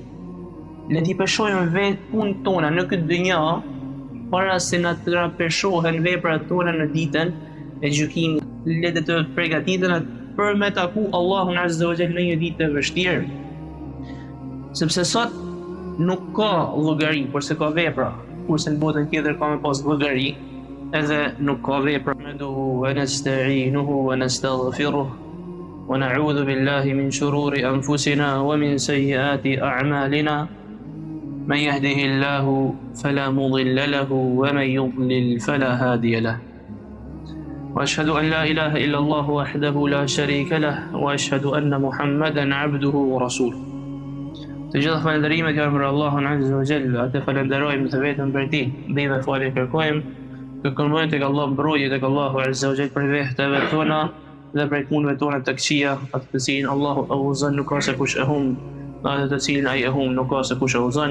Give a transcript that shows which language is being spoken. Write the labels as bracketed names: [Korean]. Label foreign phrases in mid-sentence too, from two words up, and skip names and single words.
[Albanian] Le t'i peshojmë vetë punët tona në këtë dynja para se na të rapeshohen veprat tona në ditën e gjykimit. Le të përgatitena për me taku Allahun [Arabic] عز وجل [Albanian] në një ditë të vështirë. Sepse sot nuk ka llogari, por se ka vepra, kurse në botën tjetër ka me pas llogari, edhe nuk ka vepra. [Arabic] نحمده ونستعينه ونستغفره ونعوذ بالله من شرور أنفسنا ومن سيئات أعمالنا. من يهده الله فلا مضل له ومن يضلل فلا هادي له وأشهد أن لا إله إلا الله وحده لا شريك له وأشهد أن محمدا عبده ورسوله. [Albanian] Të gjitha falënderimet janë për Allahun [Arabic] عز وجل, [Albanian] atë falenderojmë të vetëm për ti, dhe i falë kërkojmë, kërkojmë tek Allah mbrojtje tek Allahu [Arabic] عز وجل [Albanian] për vehteve tona dhe për punëve tona të këqija, atë të cilin Allahu e udhëzon nuk ka se kush e humb, atë të cilin ai e humb nuk ka se kush e udhëzon.